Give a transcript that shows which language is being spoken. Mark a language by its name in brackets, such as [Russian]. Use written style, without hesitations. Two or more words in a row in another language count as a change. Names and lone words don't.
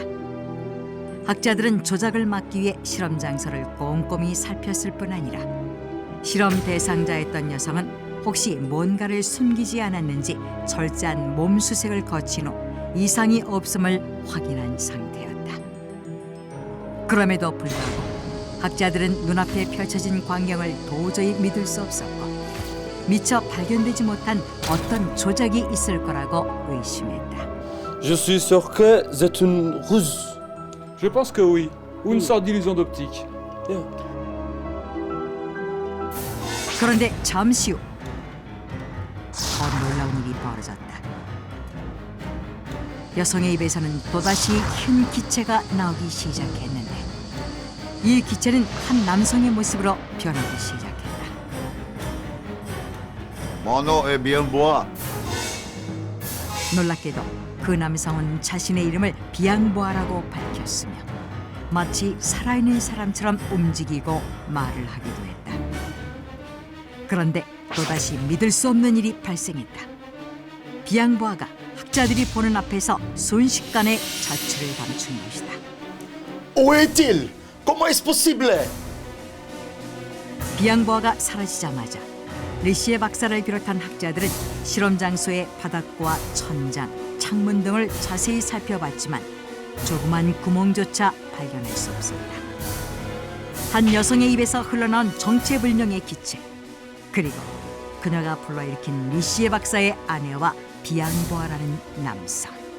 [Korean] 학자들은 조작을 막기 위해 실험 장소를 꼼꼼히 살폈을 뿐 아니라 실험 대상자였던 여성은 혹시 뭔가를 숨기지 않았는지 철저한 몸 수색을 거친 후 이상이 없음을 확인한 상태였다. 그럼에도 불구하고 학자들은 눈앞에 펼쳐진 광경을 도저히 믿을 수 없었고 미처 발견되지 못한 어떤 조작이 있을 거라고 의심했다. [French] Je suis sûr que c'est une ruse. Je pense que oui. Ou une sorte d'illusion d'optique. [Korean] 그런데 잠시 후 더 놀라운 일이 벌어졌다. 여성의 입에서는 또다시 흰 기체가 나오기 시작했는데 이 기체는 한 남성의 모습으로 변하기 시작했다. [French] Mon nom est Bienbois. [Korean] 놀랍게도 그 남성은 자신의 이름을 비앙보아라고 밝혔으며 마치 살아있는 사람처럼 움직이고 말을 하기도 했다. 그런데 또다시 믿을 수 없는 일이 발생했다. 비앙보아가 학자들이 보는 앞에서 순식간에 자취를 감춘 것이다. [French] Où est-il? Comment est-ce possible? [Korean] 비앙보아가 사라지자마자 리시에 박사를 비롯한 학자들은 실험 장소의 바닥과 천장, 창문 등을 자세히 살펴봤지만 조그만 구멍조차 발견할 수 없었다. 한 여성의 입에서 흘러나온 정체불명의 기체, 그리고 그녀가 불러일으킨 리시에 박사의 아내와 비앙보아라는 남성.